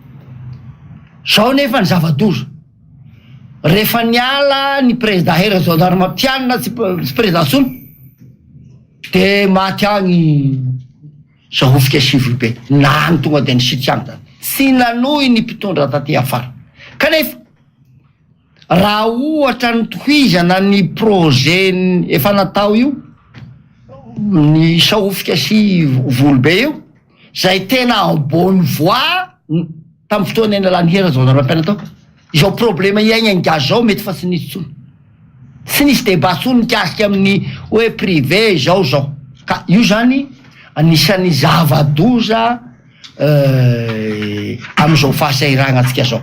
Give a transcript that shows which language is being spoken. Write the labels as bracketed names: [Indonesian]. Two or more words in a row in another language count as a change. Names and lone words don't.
[Malagasy] Zao nefa ny zava-doza rehefa niala ny président Hery Rajaonaromampianina sy président Sony de maty agny Sahofika sy Volobe nany tonga de nisitiagna sy nanohy ny mpitondra taty afara. Kanefa raha ohatra ny tohizana ny projet efa natao io ny Sahofika sy Volobe io zay tena [French] en bonne voie [Malagasy] tamin'ny fotoana eny alany Hery Rajaonaromampianina tao izao problema iaigna angazy zao mety fa tsy nisy tsony tsy nisy débat tsony mikasika amin'ny hoe privé zao ka io zany anisan'ny zava-doza amin'izao fahasahirana antsika zao.